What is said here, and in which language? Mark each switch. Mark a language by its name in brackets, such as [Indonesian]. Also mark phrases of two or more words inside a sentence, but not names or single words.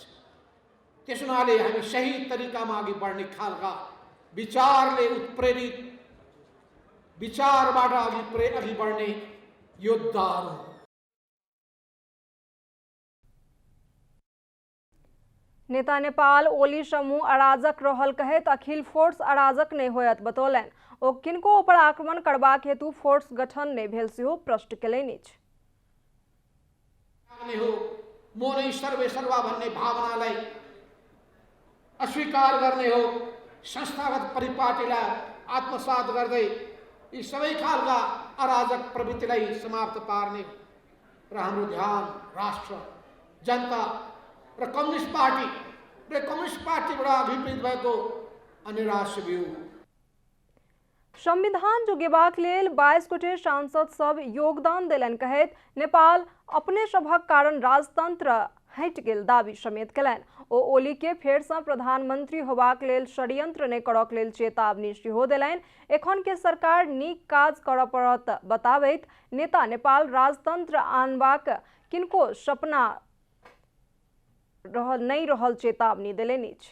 [Nepali] त्यस हुनाले हामी सही तरिकामा अघि बढ्ने खालका विचारले उत्प्रेरित, विचारबाट अघि बढ्ने योद्धाहरू। [Maithili] नेता नेपाल ओली समूह अराजक रहल कहैत अखिल फोर्स अराजक नहीं होयत बतौलन। ओ किनको ऊपर आक्रमण करबाक हेतु फोर्स गठन नहीं भेल सेहो प्रश्न केलनि। [Nepali] म नै सर्वे सर्वा भन्ने भावनालाई अस्वीकार गर्ने हो, संस्थागत परिपाटीलाई आत्मसात गर्दै यी सबै खालका अराजक प्रवृत्तिलाई समाप्त पार्ने र हाम्रो ध्यान राष्ट्र, जनता र कम्युनिस्ट पार्टीबाट विपरीत भएको अनिराश्य भ्यू। [Maithili] संविधान जुगेबाक लेल 22 गोटे सांसद सब योगदान देलन कहैत नेपाल अपने सभक कारण राजतंत्र हटि गेल दावी समेत केलनि। ओ ओली के फेर से प्रधानमंत्री होबाक लेल षड्यंत्र नहि करक लेल चेतावनी सेहो देलनि। एखन के सरकार नीक काज करऽ पड़त बताबैत नेता नेपाल राजतंत्र आनबाक किनको सपना नहीं रहल चेतावनी देलनि।